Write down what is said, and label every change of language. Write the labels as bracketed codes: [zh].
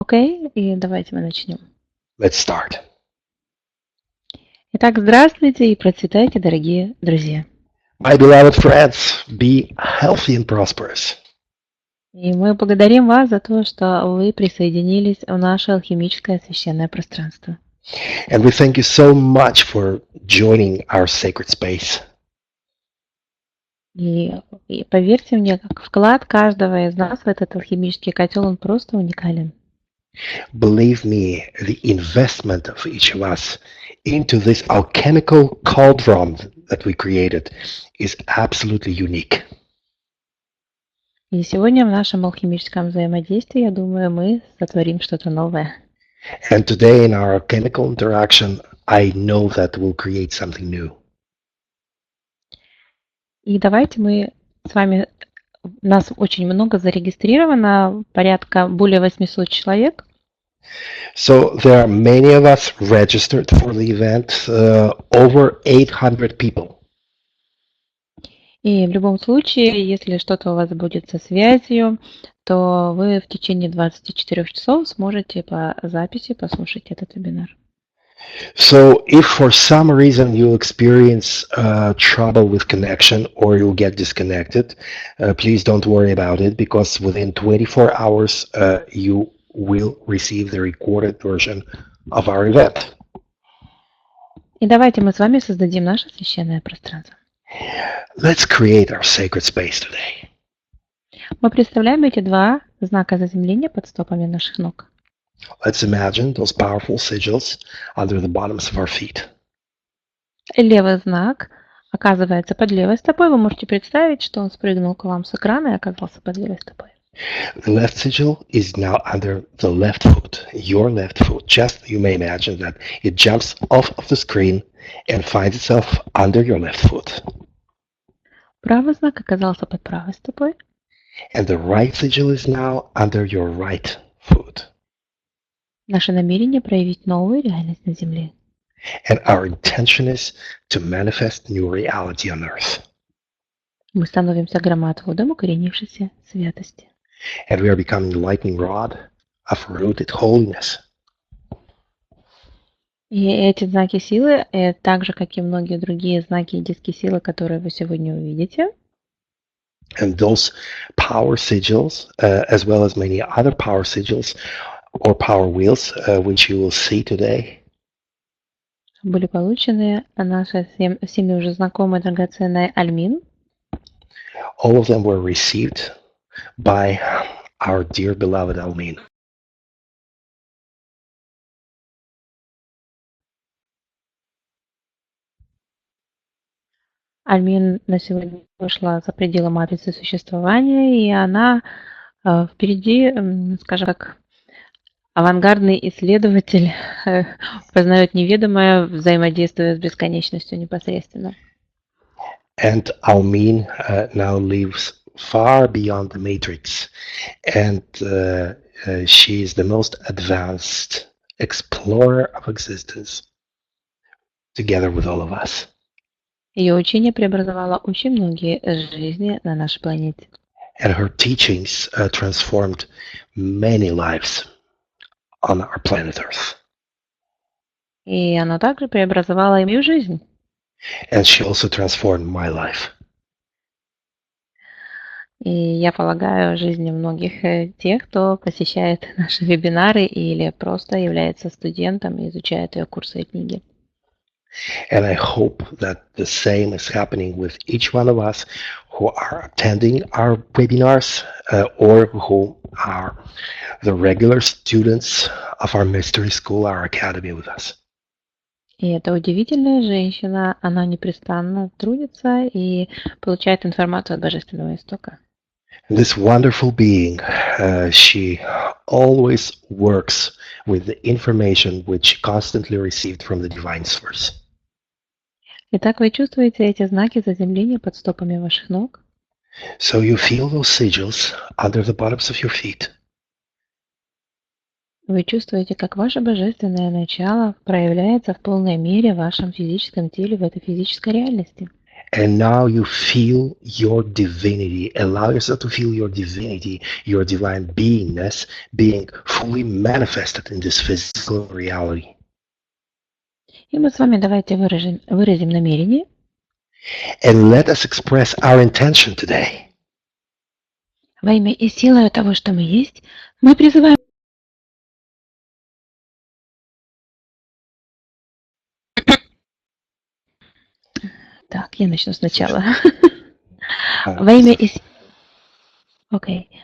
[ru] Окей, и давайте мы начнем. [en] Let's start. [ru] Итак, здравствуйте и процветайте, дорогие друзья. [en] My beloved friends, be healthy and prosperous. [ru] И мы благодарим вас за то, что вы присоединились в наше алхимическое священное пространство. [en] And we thank you so much for joining our sacred space. [ru] И поверьте мне, как вклад каждого из нас в этот алхимический котел, он просто уникален. [en] Believe me, the investment of each of us into this alchemical cauldron that we created is absolutely unique. [ru] И сегодня в нашем алхимическом взаимодействии, я думаю, мы сотворим что-то новое. [en] And today in our alchemical interaction, I know that we'll create something new. [ru] И давайте мы с вами, нас очень много зарегистрировано, порядка более 800 человек. [en] So there are many of us registered for the event, over 800 people. [ru] И в любом случае, если что-то у вас будет со связью, то вы в течение 24 часов сможете по записи послушать этот вебинар. [en] So if for some reason you experience trouble with connection or you'll get disconnected, please don't worry about it, because within 24 hours you will receive the recorded version of our event. [ru] И давайте мы с вами создадим наше священное пространство. [en] Let's create our sacred space today. [ru] Мы представляем эти два знака заземления под стопами наших ног. [en] Let's imagine those powerful sigils under the bottoms of our feet. [ru] Левый знак оказывается под левой стопой. Вы можете представить, что он спрыгнул к вам с экрана и оказался под левой стопой. [en] The left sigil is now under the left foot, your left foot. Just you may imagine that it jumps off of the screen and finds itself under your left foot. [ru] Правый знак оказался под правой стопой. [en] And the right sigil is now under your right foot. [ru] Наше намерение проявить новую реальность на Земле. [en] And our intention is to manifest new reality on earth. [ru] Мы становимся громоотводом укоренившейся святости. [en] And we are becoming the lightning rod of rooted holiness. [ru] И эти знаки силы, так же, как и многие другие знаки и диски силы, которые вы сегодня увидите, [en] And those power sigils, as well as many other power sigils or power wheels, which you will see today, [ru] были получены нашей всеми уже знакомой драгоценной Альмин. [en] all of them were received by our dear beloved Альмин. [ru] Альмин на сегодня вышла за пределы матрицы существования, и она впереди, скажем так, авангардный исследователь познает неведомое, взаимодействуя с бесконечностью непосредственно. [en] And Альмин now lives far beyond the matrix, and she is the most advanced explorer of existence, together with all of us. [ru] Ее учение преобразовало очень многие жизни на нашей планете. [en] And her teachings transformed many lives on our planet Earth. [ru] И она также преобразовала и мою жизнь. [en] And she also transformed my life. [ru] И я полагаю, жизни многих тех, кто посещает наши вебинары или просто является студентом и изучает ее курсы и книги. [en] And I hope that the same is happening with each one of us who are attending our webinars or who are the regular students of our mystery school, our academy with us. [ru] И эта удивительная женщина, она непрестанно трудится и получает информацию от Божественного Истока. [en] This wonderful being, she always works with the information which she constantly received from the divine source. [ru] Итак, вы чувствуете эти знаки заземления под стопами ваших ног? [en] So you feel those sigils under the bottoms of your feet. [ru] Вы чувствуете, как ваше божественное начало проявляется в полной мере в вашем физическом теле, в этой физической реальности. [en] And now you feel your divinity. Allow yourself to feel your divinity, your divine beingness being fully manifested in this physical reality. [ru] И мы с вами давайте выразим намерение. [en] And let us express our intention today. [ru] Во имя и силою того, что мы есть, мы призываем... Так, я начну сначала. Во имя и... Окей.